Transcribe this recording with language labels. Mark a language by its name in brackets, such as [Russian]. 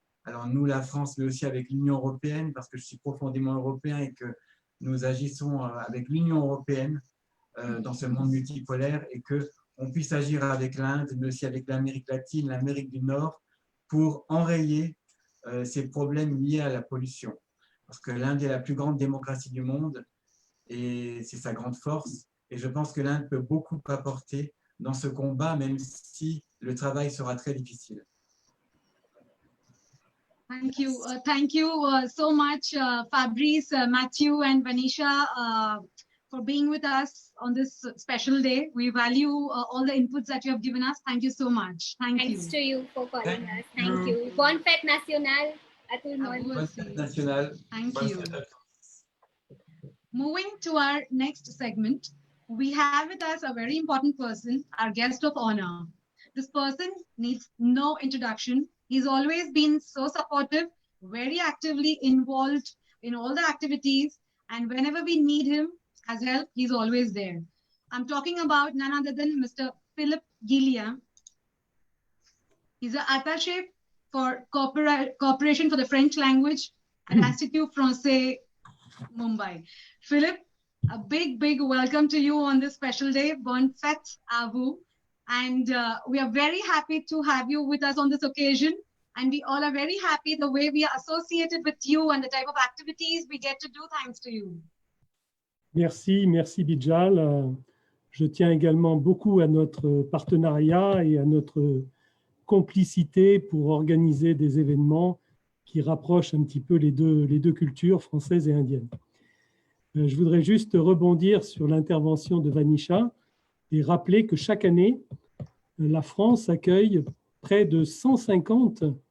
[French] Alors nous, la France, mais aussi avec l'Union européenne, parce que je suis profondément européen et que nous agissons avec l'Union européenne dans ce monde multipolaire et qu'on puisse agir avec l'Inde, mais aussi avec l'Amérique latine, l'Amérique du Nord, pour enrayer ces problèmes liés à la pollution. Parce que l'Inde est la plus grande démocratie du monde et c'est sa grande force. Et je pense que l'Inde peut beaucoup apporter dans ce combat, même si le travail sera très difficile. [English] Thank you so much, Fabrice, Mathieu, and Vanisha, for being with us on this special day. We value all the inputs that you have given us. Thank you so much. Thanks to you for calling us. Thank you. [French] Bonne fête nationale à tout le monde. Bonne fête nationale. [English] Thank you. Moving to our next segment, we have with us a very important person, our guest of honor. This person needs no introduction. He's always been so supportive, very actively involved in all the activities, and whenever we need him as help, he's always there. I'm talking about none other than Mr. Philippe GUILLIEN. He's an attaché for cooperation for the French language at Institut Français, Mumbai. Philippe, a big welcome to you on this special day. [French] Bonne fête à vous. [English] And we are very happy to have you with us on this occasion. And we all are very happy the way we are associated with you and the type of activities we get to do thanks to you. [French] Merci Bijal. Je tiens également beaucoup à notre partenariat et à notre complicité pour organiser des événements qui rapprochent un petit peu les deux cultures, françaises et indiennes. Je voudrais juste rebondir sur l'intervention de Vanisha et rappeler que chaque année, la France accueille près de 150